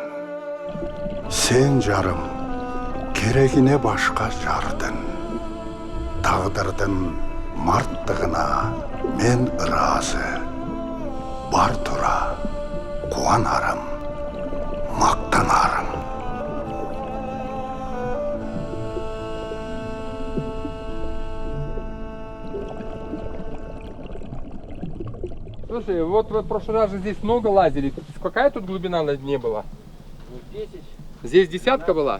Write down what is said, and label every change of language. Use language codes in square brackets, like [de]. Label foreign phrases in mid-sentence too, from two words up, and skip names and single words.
[kk] Сен жарым, керегине башка жардың. Тағдырдың марттығына мен ыраазы. Бар тура, кубанарым, мактанарым. [ru] Слушай, вот вы в прошлый раз же здесь много лазили. Какая тут глубина на дне была? 10. Здесь десятка была?